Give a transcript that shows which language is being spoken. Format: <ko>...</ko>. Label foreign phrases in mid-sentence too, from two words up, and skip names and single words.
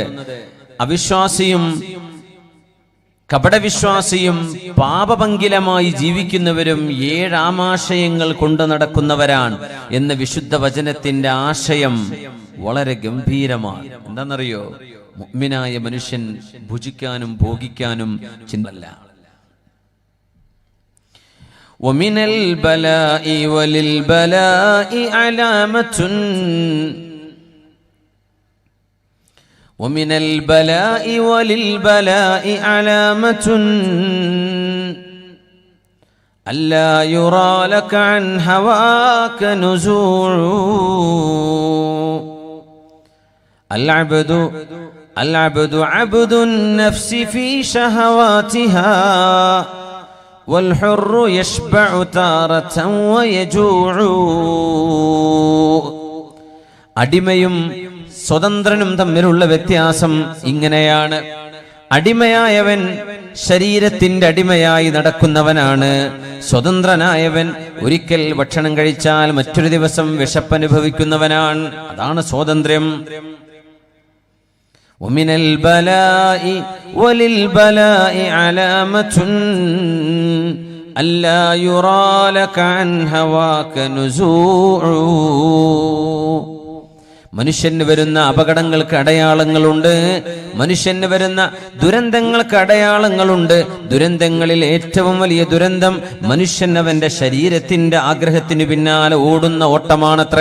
<ml>അവിശ്വാസിയും കപടവിശ്വാസിയും പാപപങ്കിലമായി ജീവിക്കുന്നവരും 7 ആമാശയങ്ങൾ കൊണ്ടു നടക്കുന്നവരാണ് എന്ന വിശുദ്ധ വചനത്തിന്റെ ആശയം വളരെ ഗംഭീരമാണ്. എന്താണെന്നറിയോ? മുഅ്മിനായ മനുഷ്യൻ ഭുജിക്കാനും ഭോഗിക്കാനും ചിന്തല്ല.</ml> <ar>ومن البلاء وللبلاء علامة ومن البلاء وللبلاء علامة ألا يرى لك عن هواك نزوع العبد عبد النفس في شهواتها والحر يشبع تارة ويجوع.</ar> <ml>അടിമയും സ്വതന്ത്രനും തമ്മിലുള്ള വ്യത്യാസം ഇങ്ങനെയാണ്. അടിമയായവൻ ശരീരത്തിന്റെ അടിമയായി നടക്കുന്നവനാണ്. സ്വതന്ത്രനായവൻ ഒരിക്കൽ ഭക്ഷണം കഴിച്ചാൽ മറ്റൊരു ദിവസം വിശപ്പനുഭവിക്കുന്നവനാണ്. അതാണ് സ്വാതന്ത്ര്യം.</ml> <ar>ومن البلاء وللبلاء علامة ألا يرى لك عن هواك نزوع.</ar> <ml>മനുഷ്യന് വരുന്ന അപകടങ്ങൾക്ക് അടയാളങ്ങളുണ്ട്. മനുഷ്യന് വരുന്ന ദുരന്തങ്ങൾക്ക് അടയാളങ്ങളുണ്ട്. ദുരന്തങ്ങളിൽ ഏറ്റവും വലിയ ദുരന്തം മനുഷ്യൻ അവന്റെ ശരീരത്തിന്റെ ആഗ്രഹത്തിന് പിന്നാലെ ഓടുന്ന ഓട്ടമാണത്രേ.</ml>